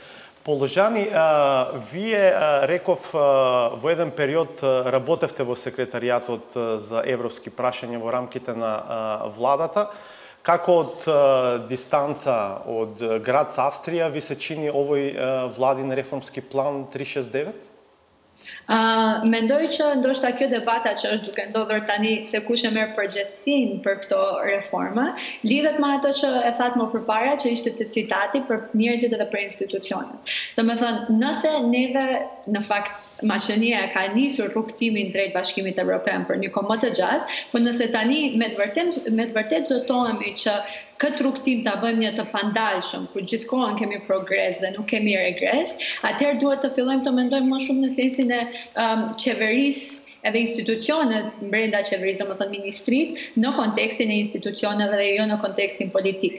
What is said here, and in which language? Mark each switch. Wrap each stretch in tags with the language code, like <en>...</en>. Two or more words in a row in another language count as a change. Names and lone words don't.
<mk>Положани, вие реков во еден период работевте во секретаријатот за европски прашања во рамките на владата. Како од дистанца од град Австрија ви се чини овој владин реформски план 369?</mk> <sq>Mendoj që ndoshta kjo debata që është duke ndodhur tani se kush e merr përgjegjësinë për këto reforma, lidhet me ato që e thatë më përpara që ishte te citati për njerëzit edhe për institucionet. Domethënë, nëse neve në fakt Maqedonia ka nisur rrugtimin drejt Bashkimit Evropian për një kohë më të gjatë, por nëse tani me të vërtet zotohemi që këtë rrugtim ta bëjmë një të pandalshëm, ku gjithkohon kemi progres dhe nuk kemi regres, atëherë duhet të fillojmë të mendojmë më shumë në sensin e qeverisë edhe institucionet brenda qeverisë, domethënë ministrit, në kontekstin e institucioneve dhe jo në kontekstin politik.</sq>